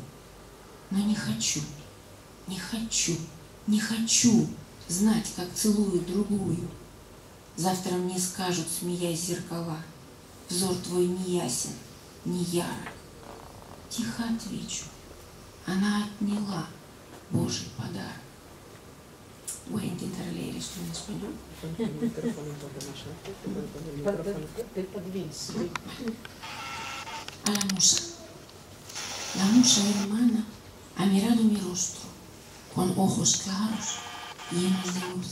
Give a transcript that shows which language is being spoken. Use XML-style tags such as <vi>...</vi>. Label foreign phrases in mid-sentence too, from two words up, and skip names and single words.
<ru>Но не хочу, не хочу, не хочу знать, как целую другую. Завтра мне скажут, смеясь зеркала, взор твой не ясен, не ярок. Тихо отвечу, она отняла Божий подарок.</ru> <es>Voy a intentar leer esto en español. A la musa. La musa hermana ha mirado mi rostro con ojos claros, llenos de luz.</es>